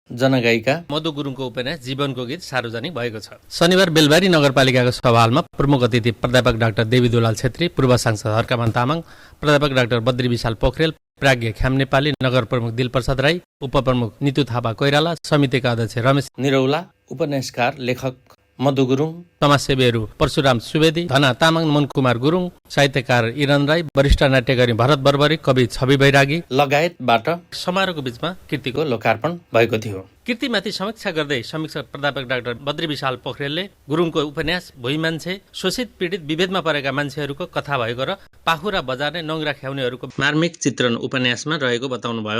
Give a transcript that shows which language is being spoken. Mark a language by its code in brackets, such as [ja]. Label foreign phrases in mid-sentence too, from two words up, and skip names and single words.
[ne] जनगायिका मधु गुरुङको उपन्यास जीवनको गीत सार्वजनिक भएको छ। शनिबार बेलबारी नगरपालिकाको सभाहालमा प्रमुख अतिथि प्राध्यापक डाक्टर देवी दुलाल छेत्री, पूर्व सांसद हर्कमान तामाङ, प्राध्यापक डाक्टर बद्री विशाल पोखरेल, प्राज्ञ ख्याम नेपाली, नगर प्रमुख दिलप्रसाद राई, उपप्रमुख नितु थापा कोइराला, समितिका अध्यक्ष रमेश निरौला, उपन्यासकार लेखक मधु गुरुङ, समाजसेवीहरू परशुराम सुवेदी, धना तामाङ, मनकुमार गुरुङ, साहित्यकार इरन राई, वरिष्ठ नाट्यकारी भरत बर्बरी, कवि छवि बैरागी लगायतबाट समारोहको बीचमा कृतिको लोकार्पण भएको थियो। कृतिमाथि समीक्षा गर्दै समीक्षक प्राध्यापक डाक्टर बद्री विशाल पोखरेलले गुरुङको उपन्यास भुइँ मान्छे शोषित पीडित विभेदमा परेका मान्छेहरूको कथा भएको र पाखुरा बजार्ने नङ्ग्रा ख्याउनेहरूको मार्मिक चित्रण उपन्यासमा रहेको बताउनुभयो।